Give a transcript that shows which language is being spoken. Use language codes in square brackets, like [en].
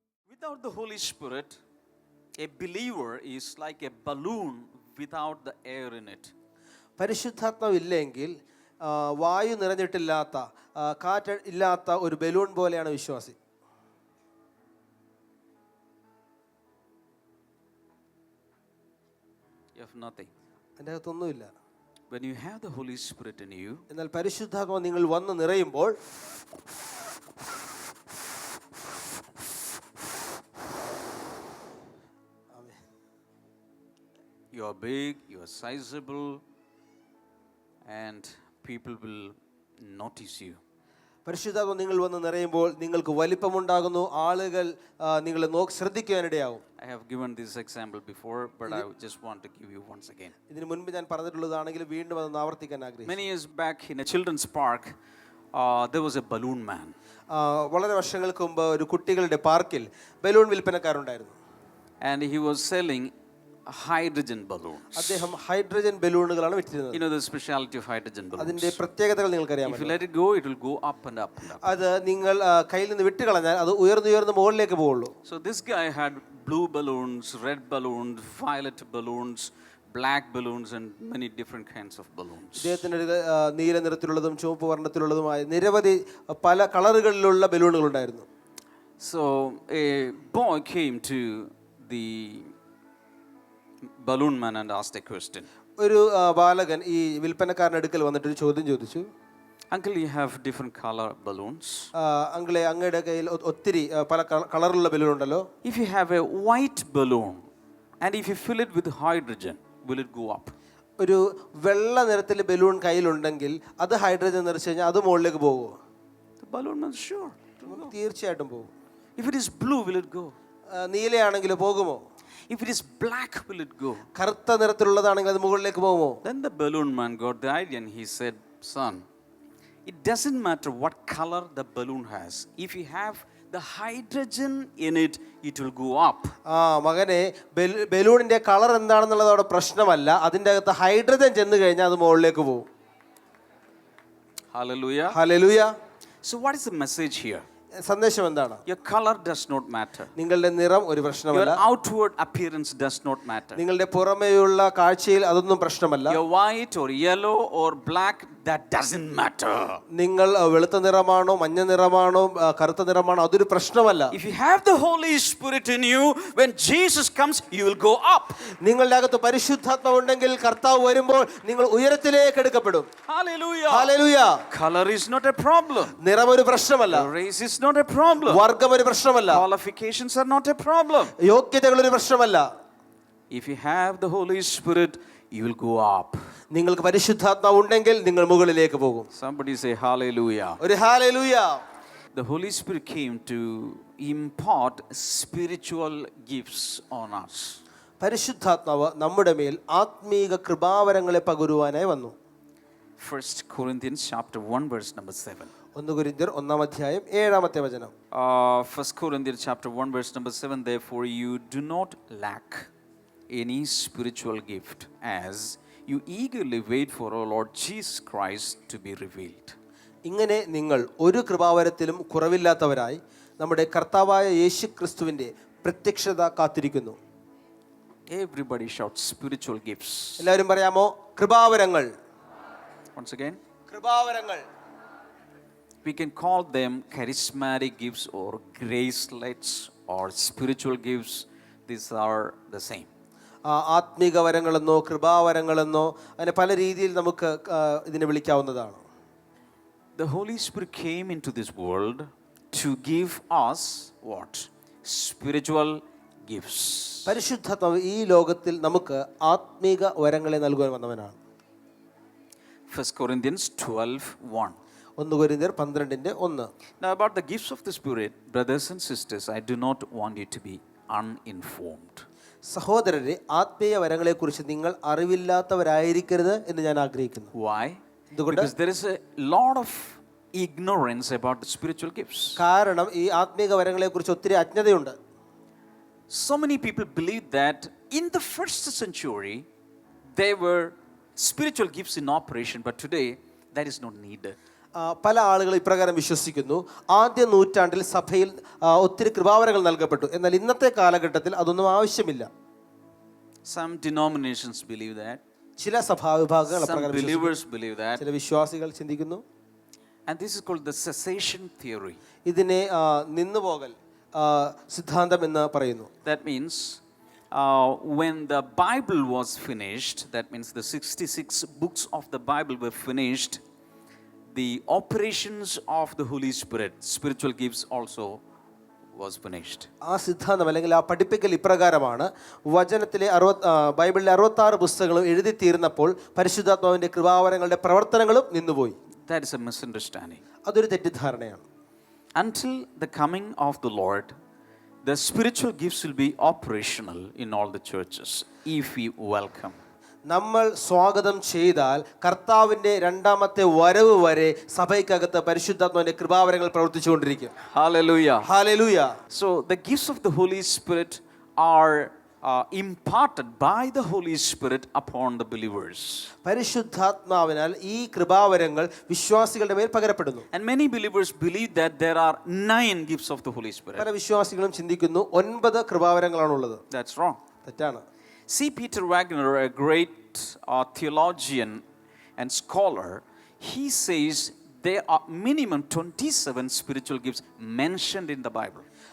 [en] Without the Holy Spirit, a believer is like a balloon without the air in it. [ml] പരിശുദ്ധാത്മാവില്ലെങ്കിൽ വായു നിറഞ്ഞിട്ടില്ലാത്ത, കാറ്റ് ഇല്ലാത്ത ഒരു balloon പോലെയാണ് വിശ്വാസി. [en] You have nothing. [ml] അതിൻ്റെ അകത്തൊന്നുമില്ല. [en] When you have the Holy Spirit in you, [ml] എന്നാൽ പരിശുദ്ധാത്മാവ് നിങ്ങൾ വന്ന് നിറയുമ്പോൾ [en] you are big, you are sizable, and people will notice you. [ml] പരിശുദ്ധാത്മാവ് നിങ്ങൾ വന്ന് നിറയുമ്പോൾ നിങ്ങൾക്ക് വലിപ്പമുണ്ടാകുന്നു. ആളുകൾ നിങ്ങളെ ശ്രദ്ധിക്കാനിടയാവും. [en] I have given this example before, but I just want to give you once again. [ml] ഇതിനു മുൻപ് ഞാൻ പറഞ്ഞിട്ടുള്ളതാണെങ്കിൽ വീണ്ടും അതൊന്ന് ആവർത്തിക്കാൻ ആഗ്രഹിക്കുന്നു. [en] Many years back in a children's park, there was a balloon man. [ml] വളരെ വർഷങ്ങൾക്ക് മുമ്പ് ഒരു കുട്ടികളുടെ പാർക്കിൽ balloon വിൽപ്പനക്കാരുണ്ടായിരുന്നു. [en] And he was selling hydrogen balloons. [ml] അദ്ദേഹം hydrogen ബലൂണുകളാണ് വിറ്റിരുന്നത്. [en] You know the speciality of hydrogen balloons. [ml] അതിന്റെ പ്രത്യേകതകൾ നിങ്ങൾക്കറിയാമോ? [en] If you let it go, it will go up and up and up. [ml] അത് നിങ്ങൾ കയ്യിൽ നിന്ന് വിട്ട് കളഞ്ഞാൽ അത് ഉയർന്ന് മുകളിലേക്ക് പോവുള്ളൂ. [en] So this guy had blue balloons, red balloons, violet balloons, black balloons and many different kinds of balloons. [ml] ഇദ്ദേഹത്തിന് നീല നിറത്തിലുള്ളതും ചുവപ്പ് വർണ്ണത്തിലുള്ളതുമായ നിരവധി പല കളറുകളിലുള്ള ബലൂണുകൾ ഉണ്ടായിരുന്നു. [en] So a boy came to the balloon man and asked a question. [ml] ഒരു ബാലകൻ ഈ വിൽപ്പനക്കാരന്റെ അടുക്കൽ വന്നിട്ട് ഒരു ചോദ്യം ചോദിച്ചു. [en] Uncle, you have different color balloons. [ml] അങ്കിളെ, അങ്ങയുടെ കയ്യിൽ ഒത്തിരി പല കളറുള്ള ബലൂൺ ഉണ്ടല്ലോ. [en] If you have a white balloon and if you fill it with hydrogen, will it go up? [ml] ഒരു വെള്ള നിറത്തിലെ ബലൂൺ കയ്യിലുണ്ടെങ്കിൽ അത് ഹൈഡ്രജൻ നിറച്ച് കഴിഞ്ഞാൽ അത് മുകളിലേക്ക് പോകുമോ? [en] The balloon man, sure. [ml] തീർച്ചയായിട്ടും പോകും. [en] If it is blue, will it go? [ml] നീലയാണെങ്കിൽ പോകുമോ? [en] If it is black, will it go? [ml] കറുത്ത നിറത്തിലുള്ളതാണെങ്കിൽ അത് മുകളിലേക്ക് പോകുമോ? [en] Then the balloon man got the idea and he said, son, it doesn't matter what color the balloon has. If you have the hydrogen in it, it will go up. [ml] മകനെ, ബലൂണിന്റെ colour എന്താണെന്നുള്ളത് അവിടെ പ്രശ്നമല്ല. അതിൻ്റെ അകത്ത് hydrogen ചെന്ന് കഴിഞ്ഞാൽ അത് മുകളിലേക്ക് പോകും. [en] Hallelujah. [ml] Hallelujah. [en] So what is the message here? [ml] സന്ദേശം എന്താണ്? [en] Your color does not matter. [ml] നിങ്ങളുടെ നിറം ഒരു പ്രശ്നമല്ല. [en] Your outward appearance does not matter. [ml] നിങ്ങളുടെ പുറമേയുള്ള കാഴ്ചയിൽ അതൊന്നും പ്രശ്നമല്ല. [en] You're white or yellow or black, that doesn't matter. [ml] നിങ്ങൾ വെളുത്ത നിറമാണോ മഞ്ഞ നിറമാണോ കറുത്ത നിറമാണോ അതൊരു പ്രശ്നമല്ല. [en] If you have the Holy Spirit in you, when Jesus comes, you will go up. [ml] നിങ്ങളുടെ അകത്ത് പരിശുദ്ധാത്മാവ് ഉണ്ടെങ്കിൽ കർത്താവ് വരുമ്പോൾ നിങ്ങൾ ഉയരത്തിലേക്ക് എടുക്കപ്പെടും. [en] Hallelujah. [ml] Hallelujah. [en] Color is not a problem. [ml] നിറം ഒരു പ്രശ്നമല്ല. [en] Race is not a problem. [ml] വർഗ്ഗം ഒരു പ്രശ്നമല്ല. [en] Qualifications are not a problem. [ml] യോഗ്യതകൾ ഒരു പ്രശ്നമല്ല. [en] If you have the Holy Spirit, you will go up. [ml] നിങ്ങൾക്ക് പരിശുദ്ധാത്മാവ് ഉണ്ടെങ്കിൽ നിങ്ങൾ മുകളിലേക്ക് പോകും. [en] Somebody say hallelujah. [ml] ഒരു hallelujah. [en] The Holy Spirit came to impart spiritual gifts on us. [ml] പരിശുദ്ധാത്മാവ് നമ്മുടെ മേൽ ആത്മീക കൃപാവരങ്ങളെ പകരുവാനായി വന്നു. [en] 1 Corinthians chapter 1 verse number 7. [ml] 1 കൊരിന്ത്യർ 1:7 [en] 1 Corinthians chapter 1 verse number 7. Therefore you do not lack any spiritual gift, as you eagerly wait for our Lord Jesus Christ to be revealed. [ml] ഇങ്ങനെ നിങ്ങൾ ഒരു കൃപാവരത്തിലും കുറവില്ലാത്തവരായി നമ്മുടെ കർത്താവായ യേശു ക്രിസ്തുവിന്റെ പ്രത്യക്ഷത കാത്തിരിക്കുന്നു. [en] Everybody shout spiritual gifts. [ml] എല്ലാവരും പറയാമോ? കൃപാവരങ്ങൾ. [en] Once again, [ml] കൃപാവരങ്ങൾ. [en] we can call them charismatic gifts or gracelets or spiritual gifts. These are the same. [ml] ആത്മീക വരങ്ങളെന്നോ കൃപാവരങ്ങളെന്നോ അങ്ങനെ പല രീതിയിൽ നമുക്ക് ഇതിനെ വിളിക്കാവുന്നതാണ്. [en] The Holy Spirit came into this world to give us what? Spiritual gifts. [ml] പരിശുദ്ധാത്മാവ് ഈ ലോകത്തിൽ നമുക്ക് ആത്മീക വരങ്ങളെ നൽകുവാൻ വന്നവനാണ്. [en] 1 Corinthians 12:1. [ml] 1 കൊരിന്ത്യർ 12:1. [en] Now about the gifts of the Spirit, brothers and sisters, I do not want you to be uninformed. [ml] സഹോദരരെ, ആത്മീയ വരങ്ങളെക്കുറിച്ച് നിങ്ങൾ അറിവില്ലാത്തവരായിരിക്കരുത് എന്ന് ഞാൻ ആഗ്രഹിക്കുന്നു. [en] Why? Because there is a lot of ignorance about the spiritual gifts. [ml] കാരണം ഈ ആത്മീക വരങ്ങളെക്കുറിച്ച് ഒത്തിരി അജ്ഞതയുണ്ട്. [en] So many people believe that in the first century there were spiritual gifts in operation, but today that is not needed. [ml] പല ആളുകൾ ഇപ്രകാരം വിശ്വസിക്കുന്നു, ആദ്യ നൂറ്റാണ്ടിൽ സഭയിൽ ഒത്തിരി കൃപാവരങ്ങൾ നൽകപ്പെട്ടു, എന്നാൽ ഇന്നത്തെ കാലഘട്ടത്തിൽ അതൊന്നും ആവശ്യമില്ല. [en] Some denominations believe that. [ml] ചില സഭാവിഭാഗങ്ങൾ [en] Some believers believe that. [ml] ചില വിശ്വാസികൾ ചിന്തിക്കുന്നു. [en] And this is called the cessation theory. [ml] ഇതിനെ നിന്നുപോകൽ സിദ്ധാന്തം എന്ന് പറയുന്നു. [en] That means when the Bible was finished, that means the 66 books of the Bible were finished, the operations of the Holy Spirit, spiritual gifts also was finished. [ml] ആ സിദ്ധാന്തം അല്ലെങ്കിൽ ആ പഠിപ്പിക്കൽ ഇപ്രകാരമാണ്: വചനത്തിലെ ബൈബിളിലെ 66 പുസ്തകങ്ങളും എഴുതി തീർന്നപ്പോൾ പരിശുദ്ധാത്മാവിന്റെ കൃപാവരങ്ങളുടെ പ്രവർത്തനങ്ങളും നിന്നുപോയി. [en] That is a misunderstanding. [ml] അതൊരു തെറ്റിദ്ധാരണയാണ്. [en] Until the coming of the Lord, the spiritual gifts will be operational in all the churches if we welcome. [ml] നമ്മൾ സ്വാഗതം ചെയ്താൽ കർത്താവിന്റെ രണ്ടാമത്തെ വരവ് വരെ സഭയ്ക്കകത്ത് പരിശുദ്ധാത്മാവിന്റെ കൃപാവരങ്ങൾ പ്രവർത്തിച്ചുകൊണ്ടിരിക്കും. [en] Hallelujah. [ml] Hallelujah. [en] So the gifts of the Holy Spirit are imparted by the Holy Spirit upon the believers. [ml] പരിശുദ്ധാത്മാവിനാൽ ഈ കൃപാവരങ്ങൾ വിശ്വാസികളുടെ മേൽ പകരപ്പെടുന്നു. [en] And many believers believe that there are 9 gifts of the Holy Spirit. [ml] പല വിശ്വാസികളും ചിന്തിക്കുന്നു 9 കൃപാവരങ്ങളാണുള്ളത്. [en] That's wrong. [ml] തെറ്റാണ്. [en] See, Peter Wagner, a great theologian and scholar, he says there are minimum 27 spiritual gifts mentioned in the Bible.